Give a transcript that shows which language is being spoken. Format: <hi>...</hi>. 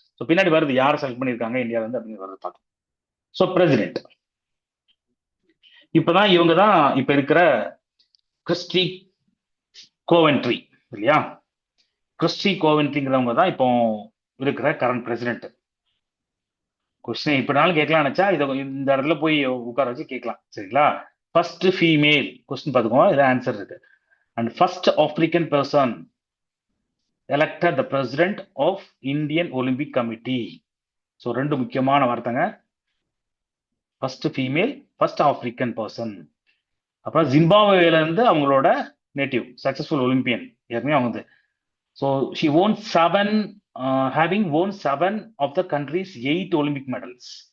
<ta>So பின்னாடி வருது யாரை செலக்ட் பண்ணியிருக்காங்க இந்தியால இருந்து அப்படின்னு வருது பார்க்கலாம். ஸோ பிரசிடென்ட் இப்பதான் இவங்க தான் இப்ப இருக்கிற கிறிஸ்டி கோவென்ட்ரி இல்லையா? கிறிஸ்டி கோவென்ட்ரிங்கிறவங்க தான் இப்போ இருக்கிற கரண்ட் பிரசிடென்ட். கொஸ்டின் இப்படினாலும் கேட்கலாம் நினைச்சா இதை இந்த இடத்துல போய் உட்கார வச்சு கேட்கலாம். சரிங்களா? ஃபர்ஸ்ட் ஃபீமேல் கொஸ்டின் பார்த்துக்கோங்க, இதான் ஆன்சர் இருக்கு.</ta> <en>And first African person elected the president of Indian Olympic Committee.</en> <ta>So ரெண்டு முக்கியமான வார்த்தைங்க. First female, first African person. அப்புறம் ஜிம்பாப்வேல இருந்து அவங்களோட நேட்டிவ் சக்சஸ்ஃபுல் ஒலிம்பியன் ஏற்கனவே அவங்க.</ta> <en>So she won 7, having won 7 of the countries 8 Olympic medals.</en>